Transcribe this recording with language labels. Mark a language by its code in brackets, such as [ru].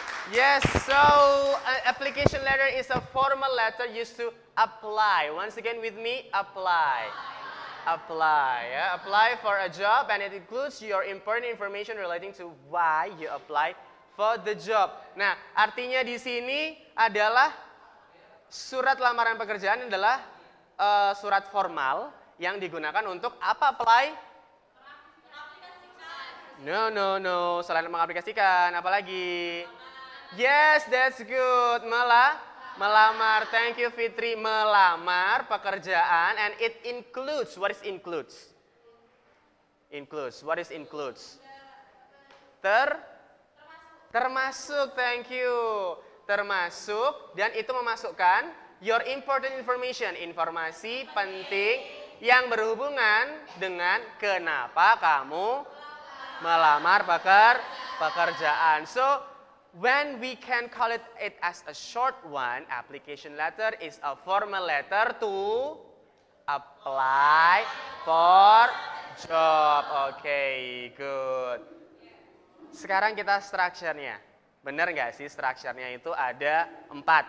[en] Yes, so an application letter is a formal letter used to apply. Once again with me, apply. Apply, ya. Apply for a job, and it includes your important information relating to why you apply for the job. [id] Nah, artinya di sini adalah surat lamaran pekerjaan adalah surat formal yang digunakan untuk apa apply? [en] No. [id] Selain mengaplikasikan, apalagi? [en] Yes, that's good. [id] Melamar. [en] Thank you Fitri. [id] Melamar pekerjaan [en] and it includes. What is includes? Includes. What is includes? [id] Termasuk. Thank you. Termasuk dan itu memasukkan [en] your important information, [id] informasi penting yang berhubungan dengan kenapa kamu melamar pekerjaan. [en] So, when we can call it as a short one, application letter is a formal letter to apply for job. Okay, good. [id] Sekarang kita structure-nya. Benar nggak sih structure-nya itu ada 4.